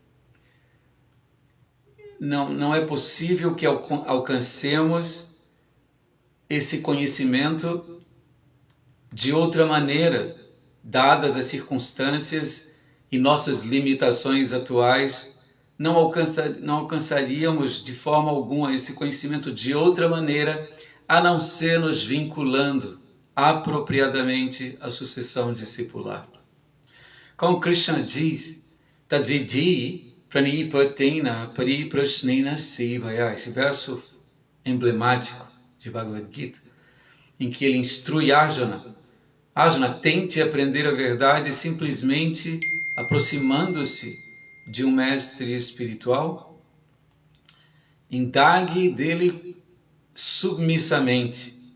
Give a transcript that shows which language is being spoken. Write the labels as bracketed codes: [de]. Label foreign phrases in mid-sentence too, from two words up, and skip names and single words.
[pt] Não é possível que alcancemos esse conhecimento de outra maneira, dadas as circunstâncias e nossas limitações atuais. Não alcançaríamos de forma alguma esse conhecimento de outra maneira, a não ser nos vinculando apropriadamente à sucessão discipular. Como Krishna diz, [sa] तद्विद्धि प्रणिपातेन परिप्रश्नेन सेवया, [pt] esse verso emblemático de Bhagavad Gita, em que ele instrui Arjuna. Arjuna, tente aprender a verdade simplesmente aproximando-se de um mestre espiritual. Indague dele submissamente.